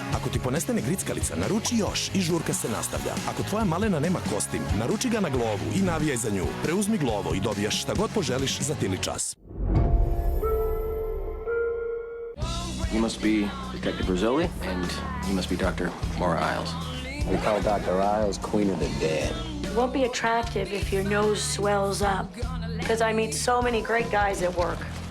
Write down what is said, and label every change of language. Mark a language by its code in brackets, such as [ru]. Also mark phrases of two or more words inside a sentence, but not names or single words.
[hr] Ako ti ponestane grickalica, naruči još i žurka se nastavlja. Ako tvoja malena nema kostim, naruči ga na Glovu i navijaj za nju. Preuzmi Glovo i dobijaš šta god poželiš za tili čas. [en] You must be Detective Rizzoli, and you must be Dr. Maura Isles. We call Dr. Isles Queen of the Dead. It won't be attractive if your nose swells up, because I meet so many great guys at work.